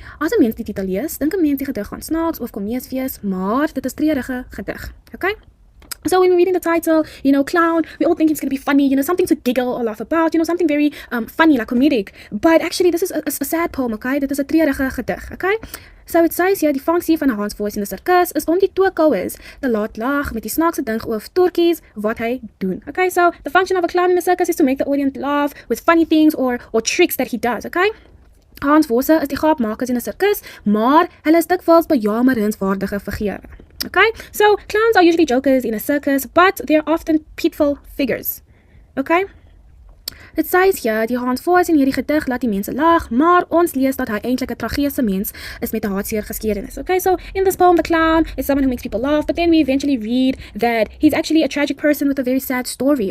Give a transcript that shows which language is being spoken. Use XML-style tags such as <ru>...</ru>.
<af>As 'n mens die titel lees, dink 'n mens die gedig gaan snaaks of komeesfees, maar dit is treurige gedig.</af> <en>Okay? So when we're reading the title, clown, we all think it's going to be funny, something to giggle or laugh about, something very funny, like comedic. But actually, this is a sad poem, okay?</en> <af>Dit is 'n treurige gedig,</af> <en>okay? So it says here,</en> <af>die funksie van 'n Hanswors in die sirkus is om die toekouers te laat lag met die snaakse ding oor torkies wat hy doen.</af> <en>Okay, so the function of a clown in the circus is to make the audience laugh with funny things or tricks that he does, okay?</en> <af>Hanswors is die gaapmakers in 'n sirkus, maar hulle is dikwels bejammeringswaardige figure.</af> <en>Okay, so clowns are usually jokers in a circus, but they're often pitiful figures. Okay, it says here,</en> <af>die Hanswors in hierdie gedig laat die mense lag, maar ons lees dat hy eintlik 'n tragiese mens is met 'n hartseer geskiedenis.</af> <en>Okay, so in this poem, the clown is someone who makes people laugh, but then we eventually read that he's actually a tragic person with a very sad story.</en>